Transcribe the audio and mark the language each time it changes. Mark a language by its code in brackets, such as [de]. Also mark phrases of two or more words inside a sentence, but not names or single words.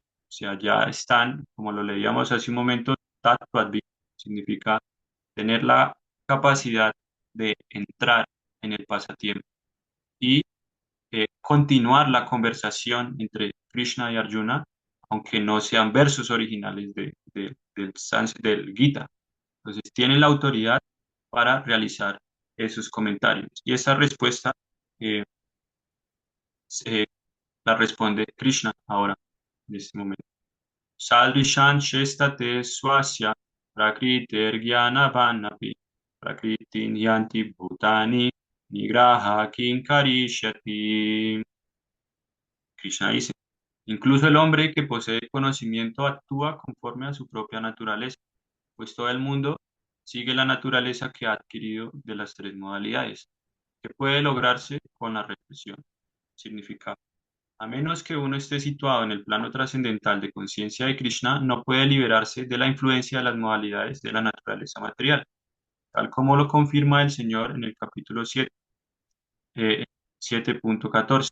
[es] O sea, ya están, como lo leíamos hace un momento, tattva-advita, significa tener la capacidad de entrar en el pasatiempo y continuar la conversación entre Krishna y Arjuna, aunque no sean versos originales del Gita. Entonces, tienen la autoridad para realizar esos comentarios. Y esa respuesta eh, eh, la responde Krishna ahora, en este momento. [sa] Sadrishan Shestate Swasya Prakriter Jnanavanapi Prakritin Yanti Bhutani Nigraha Kinkarishyati. [es] Krishna dice, incluso el hombre que posee conocimiento actúa conforme a su propia naturaleza, pues todo el mundo sigue la naturaleza que ha adquirido de las tres modalidades, que puede lograrse con la reflexión. Significa, a menos que uno esté situado en el plano trascendental de conciencia de Krishna, no puede liberarse de la influencia de las modalidades de la naturaleza material, tal como lo confirma el Señor en el capítulo 7, 7.14.